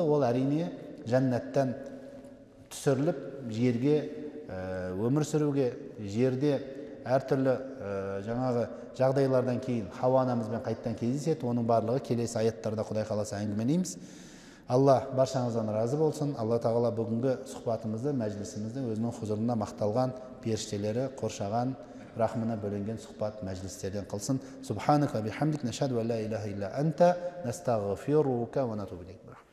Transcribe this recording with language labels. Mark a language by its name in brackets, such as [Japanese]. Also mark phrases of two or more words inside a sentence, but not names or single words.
[Kazakh] Ол әрине жәннаттан түсіріліп, жерге өмір сүруге, жерде әртүрлі жаңағы жағдайлардан кейін Хауа анамызбен қайттан кездеседі. Оның барлығы келесі аяттарда Құдай қаласа әңгімелейміз. Алла баршаңыздан разы болсын. Алла тағала бүгінгі сұхбатымызды, мәжілісімізді өзінің хұзырында мақталған періштелері қоршаған рахмына бөлінген сұхбат мәжілістерден қылсын. [Arabic] سبحانك بحمدك نشهد أن لا إله إلا أنت نستغفرك ونتوب إليك.